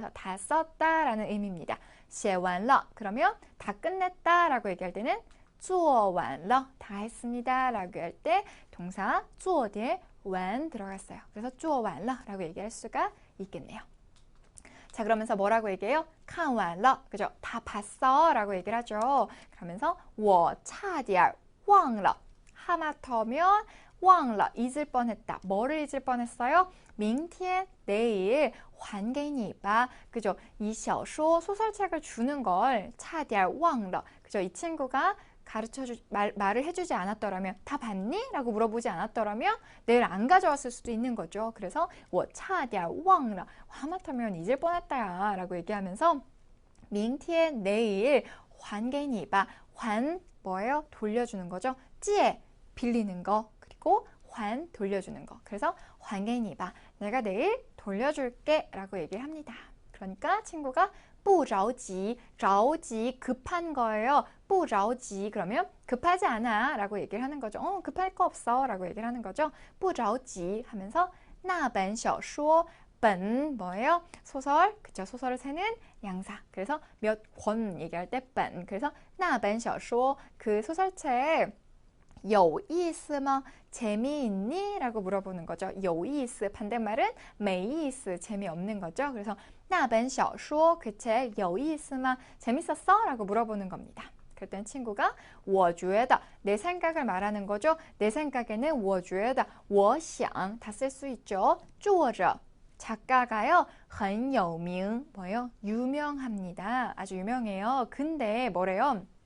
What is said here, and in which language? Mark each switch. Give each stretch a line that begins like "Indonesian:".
Korean: 그래서 다 썼다 라는 의미입니다.
Chinese: 写完了
Korean: 그러면 다 끝냈다 라고 얘기할 때는
Chinese: 做完了
Korean: 다 했습니다 라고 할 때 동사 做 뒤에 完 들어갔어요. 그래서
Chinese: 做完了
Korean: 라고 얘기할 수가 있겠네요. 자, 그러면서 뭐라고 얘기해요?
Chinese: 看完了
Korean: 그죠? 다 봤어 라고 얘기를 하죠. 그러면서
Chinese: 我差点忘了
Korean: 하마터면 忘了 잊을 뻔했다. 뭐를 잊을 뻔했어요?
Chinese: 明天
Korean: 내일
Chinese: 还给你吧 그죠?
Korean: 이 小说 소설책을 주는 걸
Chinese: 差点忘了
Korean: 그죠? 이 친구가 말을 해주지 않았더라면 다 봤니? 라고 물어보지 않았더라면 내일 안 가져왔을 수도 있는 거죠. 그래서
Chinese: 我差点忘了
Korean: 하마터면 잊을 뻔했다 라고 얘기하면서 明天 내일
Chinese: 还给你吧
Korean: 还 뭐예요? 돌려주는 거죠. 借 빌리는 거 그리고 还 돌려주는 거. 그래서
Chinese: 还给你吧
Korean: 내가 내일 돌려줄게 라고 얘기를 합니다. 그러니까 친구가
Chinese: 不着急
Korean: 着急 급한 거예요.
Chinese: 不着急
Korean: 그러면 급하지 않아 라고 얘기를 하는 거죠. 급할 거 없어 라고 얘기를 하는 거죠.
Chinese: 不着急
Korean: 하면서
Chinese: 那本小说 本뭐예요?
Korean: 소설. 그쵸? 소설을 세는 양사. 그래서 몇 권 얘기할 때 本.
Chinese: 그래서 那本小说
Korean: 그 소설책
Chinese: 有意思吗?
Korean: 재미있니? 라고 물어보는 거죠.
Chinese: 有意思
Korean: 반대말은
Chinese: 没意思
Korean: 재미없는 거죠.
Chinese: 그래서 那本小说
Korean: 그 책
Chinese: 有意思吗?
Korean: 재밌었어? 라고 물어보는 겁니다. 그랬더니 친구가
Chinese: 我觉得
Korean: 내 생각을 말하는 거죠. 내 생각에는
Chinese: 我觉得我想
Korean: 다 쓸 수 있죠.
Chinese: 作者
Korean: 작가가요.
Chinese: 很有名
Korean: 뭐예요? 유명합니다. 아주 유명해요. 근데 뭐래요?